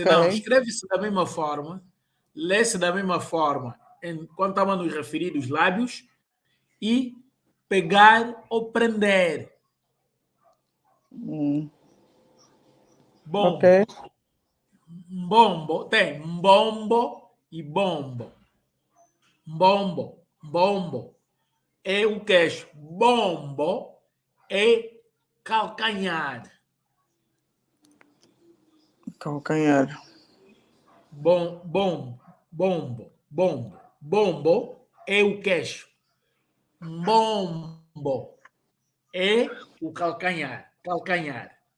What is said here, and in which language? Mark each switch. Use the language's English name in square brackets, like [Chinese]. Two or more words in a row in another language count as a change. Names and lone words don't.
[Portuguese] Senão, escreve-se da mesma forma, lê-se da mesma forma, quando estava a nos referir os lábios, e pegar ou prender. Bom, Ok. bombo, tem bombo e bombo. Bombo, bombo é o queixo. Bombo é calcanhar. Calcanhar. Bombo, bombo. Bombo é o queixo. Bombo é o calcanhar. Calcanhar.